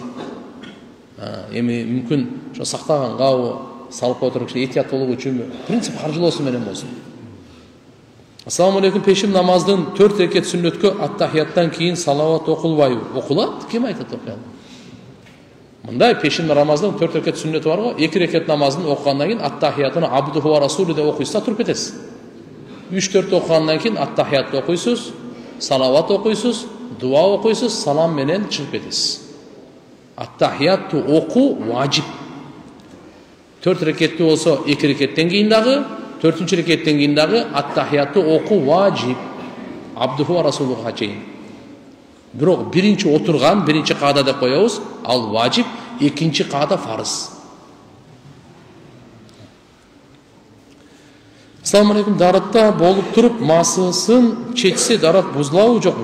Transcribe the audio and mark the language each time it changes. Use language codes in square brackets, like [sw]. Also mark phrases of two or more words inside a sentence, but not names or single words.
[ky] Эми мүмкүн ошо сактагангабы, салып отуруп этият болуу үчүнбү? Принцип каржылоосу менен болсун. [ar] السلام عليكم, [ky] пешим намаздын 4 рекет сүннөткө аттахияттан кийин салават окулбайбы? Окулат? Ким айтат окуяны? Мындай пешим намаздын 4 рекет сүннөтү бар го, 2 рекет намазын окугандан кийин аттахиятыны [ar] عبده ورسوله [ky] деп окуйсуз да туруп кетесиз. 3-4 окугандан кийин аттахиятты окуйсуз, салават окуйсуз, дуа окуйсуз, салам менен чыгып кетесиз. Аттахиятты оку важип. 4 рекетти болсо 2 рекеттен кийин дагы, 4-чү рекеттен кийин дагы аттахиятты оку важип. [ar] عبده ورسوله [ky] чейин. Бирок биринчи отурган, биринчи каада деп коебуз, ал важип, экинчи каада фарыз. [ar] السلام عليكم, [ky] даратта болуп туруп масысын чечсе дарат бузулабы жокпу?